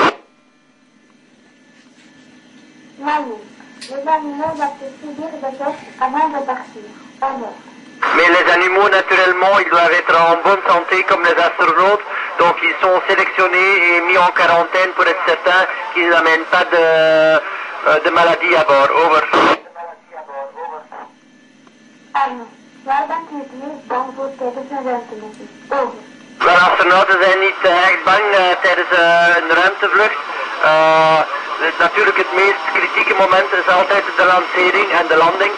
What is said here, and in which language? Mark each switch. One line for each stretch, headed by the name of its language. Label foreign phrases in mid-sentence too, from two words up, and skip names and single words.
French: Manu, les animaux doivent subir des tests avant de partir.
English: Over.
French: Mais les animaux, naturellement, ils doivent être en bonne santé comme les astronautes, donc ils sont sélectionnés et mis en quarantaine pour être certains qu'ils n'amènent pas de maladies à bord.
English: Over.
Dutch: Arno, waar bent u het meest bang voor tijdens een ruimtemissie?
English: Over.
Dutch: Wel, astronauten zijn niet echt bang tijdens een ruimtevlucht. Natuurlijk het meest kritieke moment is altijd de lancering en de landing.